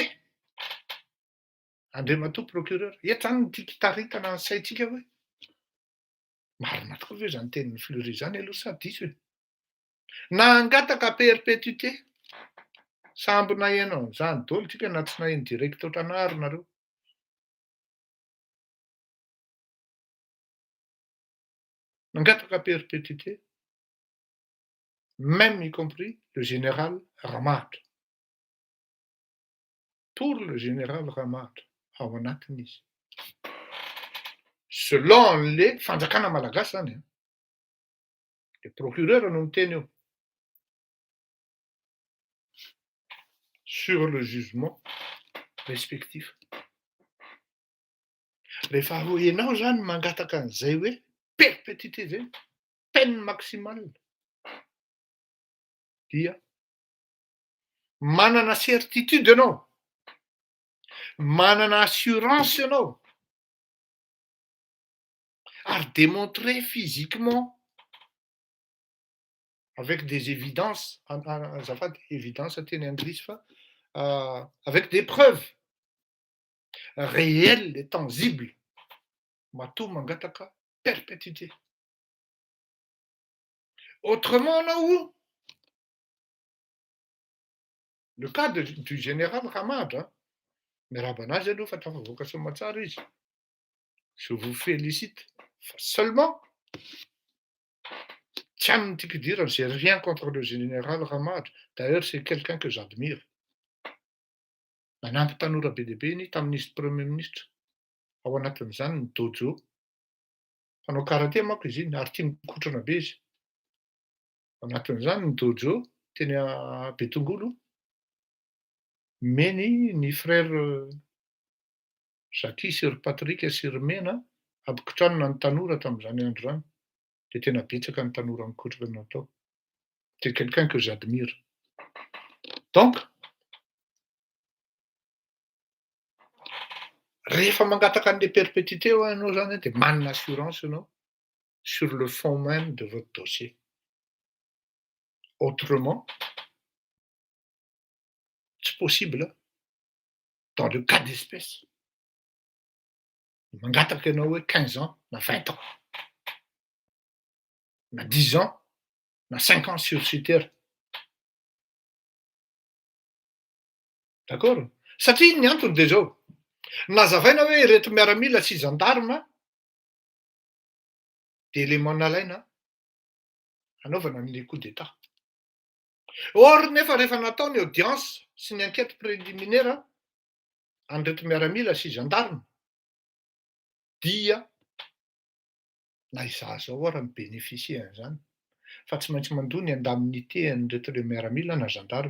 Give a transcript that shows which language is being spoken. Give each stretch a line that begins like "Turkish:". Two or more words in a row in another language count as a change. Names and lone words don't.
Malagasy: Andriamatoa procureur, eto zany no tiako hitaritana ny saintsika hoe marina tokoa ve zany tenin'ny Fleury zany aloha sa diso e? Nangataka perpétuité. Samby nahenao an'izany daholo tsika na tsy naheno direct ohatran'ary nareo.
French: Nangataka perpétuité, même y compris le général Ramad. Pour le général Ramad,
Malagasy: ao anatin'izy.
French: Selon le
Malagasy: fanjakana malagasy zany,
French: le procureur
Malagasy: no miteny eo.
French: Sur le jugement respectif.
Malagasy: Rehefa ianao zany mangataka an'izay hoe perpétuité zay,
French: peine maximale,
Malagasy: dia manana certitude ianao, manana assurance ianao, ary
French: démontrer physiquement avec des évidences, azafady évidence
Malagasy: teny anglisy fa
French: avec des preuves réelles et tangibles,
Malagasy: matoa mangataka perpétuité.
French: Autrement, là où le cas du général Ramad, hein,
Malagasy: miarahaba anazy aloha fa tafavoaka somatsara izy.
French: Je vous félicite. Seulement,
Malagasy: tsy aminy tiako idirana,
French: j'ai rien contre le général Ramad. D'ailleurs, c'est quelqu'un que j'admire.
Malagasy: Nanampy tanora be dia be iny tamin'izy premier ministre. Ao anatin'izany ny Dojo. Mpanao karaté manko izy iny ary tia mikotrana be izy. Ao anatin'izany ny Dojo teny Betongolo. Meny ny frère Jackie Sir Patrick Sirmena ampikotranana ny tanora tamin'izany andro zany. De tena betsaka ny tanora mikotrana natao.
French: C'est quelqu'un que j'admire. Donc,
Malagasy: rehefa mangataka an'le perpétuité ianao zany de manana assurance ianao
French: sur le fond même de votre dossier. autrement, c'est possible dans le cas d'espèce.
Malagasy: Mangataka ianao hoe 15 ans na 20 ans na 10 ans na 5 ans
French: sur ces terres. D'accord?
Malagasy: Satria ny antony de zao, nazavaina hoe reto miaramila sy gendarme de élément nalaina hanaovana an'le
French: coup d'état.
Malagasy: Or nefa rehefa natao ny audience sy ny
French: enquête préliminaire
Malagasy: an'ireto miaramila sy gendarme dia na izaho zao ara mibénéficie an'izany fa tsy maintsy mandony indemnité an'ireto le miaramila na gendarme.